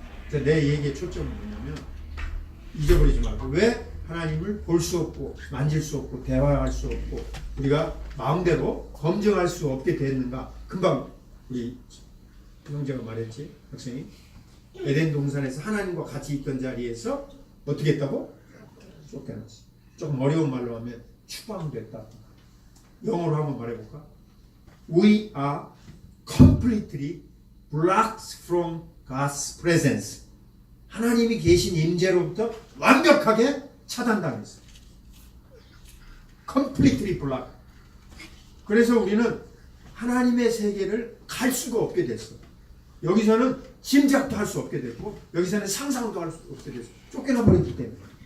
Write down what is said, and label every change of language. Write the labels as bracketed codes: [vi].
[ko] 내 얘기의 초점은 뭐냐면 잊어버리지 말고 왜 하나님을 볼 수 없고 만질 수 없고 대화할 수 없고 우리가 마음대로 검증할 수 없게 됐는가. 금방 우리 형제가 말했지, 학생이. 에덴 동산에서 하나님과 같이 있던 자리에서 어떻게 했다고? 쫓겨났어. 조금 어려운 말로 하면 추방됐다. 영어로 한번 말해볼까? [en] We are completely blocked from God's presence. [ko] 하나님이 계신 임재로부터 완벽하게 차단당했어. [en] completely blocked. [ko] 그래서 우리는 하나님의 세계를 갈 수가 없게 됐어. 여기서는 짐작도 할 수 없게 됐고 여기서는 상상도 할 수 없게 됐어. 쫓겨나 버렸기 때문에.